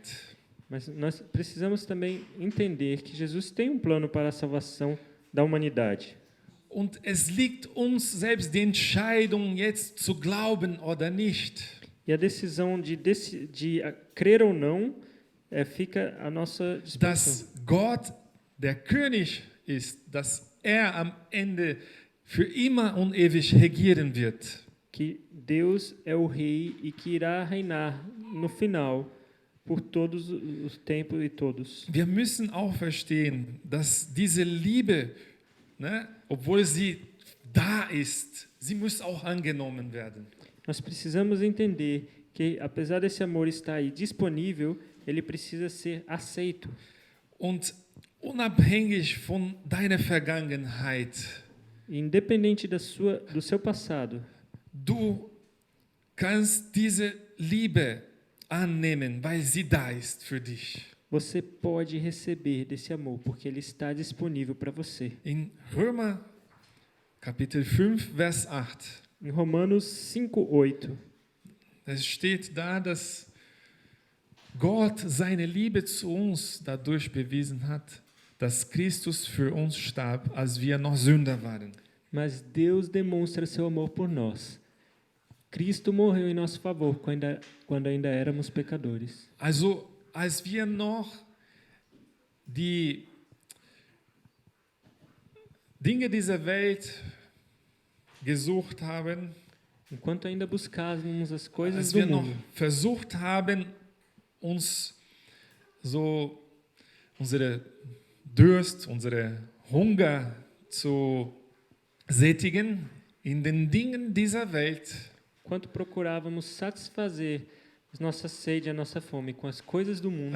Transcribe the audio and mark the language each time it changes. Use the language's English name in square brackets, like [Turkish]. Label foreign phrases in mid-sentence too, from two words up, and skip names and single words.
[Portuguese] Mas nós precisamos também entender que Jesus tem um plano para a salvação da humanidade. [German] Und es liegt uns selbst die Entscheidung, jetzt zu glauben oder nicht. [Portuguese] E a decisão de crer ou não fica à nossa disposição. [German] Dass Gott der König ist, dass er am Ende für immer und ewig regieren wird. [Portuguese] Que Deus é o rei e que irá reinar no final por todos os tempos e todos. [German] Wir müssen auch verstehen, dass diese Liebe, obwohl sie da ist, sie muss auch angenommen werden. [Portuguese] Nós precisamos entender que, apesar desse amor estar aí disponível, ele precisa ser aceito. [German] Und unabhängig von deiner Vergangenheit, [Portuguese] Independente do seu passado, [German] du kannst diese Liebe annehmen, weil sie da ist für dich. [Portuguese] você pode receber desse amor, porque ele está disponível para você. [German] In Römer Kapitel 5, Vers 8. [Portuguese] Em Romanos 5:8, [German] Es steht da, dass Gott seine Liebe zu uns dadurch bewiesen hat, dass Christus für uns starb, als wir noch Sünder waren. [Portuguese] mas Deus demonstra seu amor por nós. Cristo morreu em nosso favor quando ainda éramos pecadores. [German] Also, als wir noch die Dinge dieser Welt gesucht haben, [Portuguese] Enquanto ainda buscávamos as coisas [German] als [Portuguese] do [German] wir noch [Portuguese] mundo, [German] versucht haben, uns so unsere Durst, unsere Hunger zu sättigen in den Dingen dieser Welt, [Portuguese] quanto procurávamos satisfazer a nossa sede, a nossa fome com as coisas do mundo,